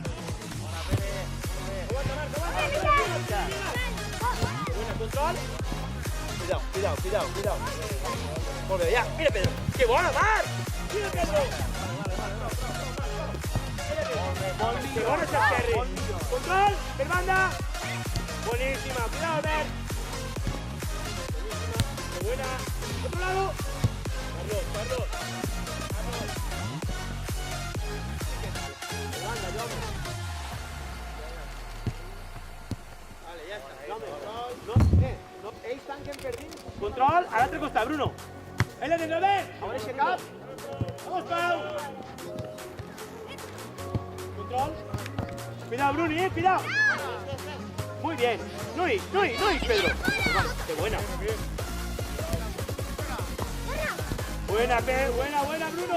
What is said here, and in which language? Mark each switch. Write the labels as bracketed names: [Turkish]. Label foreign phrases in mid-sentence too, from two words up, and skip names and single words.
[Spanish] Aguanta. Buena, control. Cuidado. [Catalan] Molt bé, ja. Mira, Pedro. Que bona, Marc. Mira, Pedro. Que bona, Xavi. Control, per banda. [Spanish] Buenísima. Cuidado, Albert. Buenísima. Qué buena. Otro lado. Carlos. Vale, ya está. [Catalan] No, ells tanquen per dins. Control, a l'altre costat, Bruno. Ell ha de Albert. A veure si cap. [Spanish] Vamos, Pau. Control. Cuidado, Bruni, cuidado. Muy bien. No es, Pedro. Qué buena. Buena, Bruno.